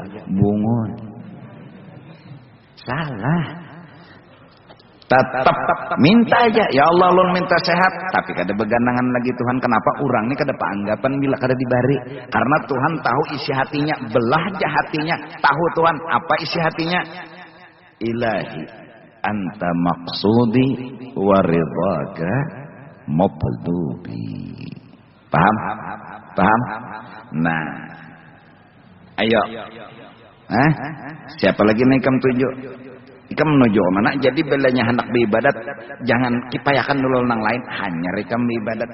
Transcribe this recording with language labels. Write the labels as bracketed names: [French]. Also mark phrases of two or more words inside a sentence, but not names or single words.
[Banjar] Bungun. Salah. Tetap minta aja. Ya Allah, ulun minta sehat, tapi kada beganangan lagi Tuhan. Kenapa urang ini kada paanggapan bila kada dibari? Karena Tuhan tahu isi hatinya, belah aja hatinya. Tahu Tuhan apa isi hatinya? [Arabic] إلهي أنت مقصودي ورضاك مطلوبي. [Banjar] Paham? Nah, ayo. Siapa lagi nih ikam tuju? Ikam menuju mana? Jadi belanya hendak beribadat, jangan kipayakan dulu nang lain, hanya ikam beribadat.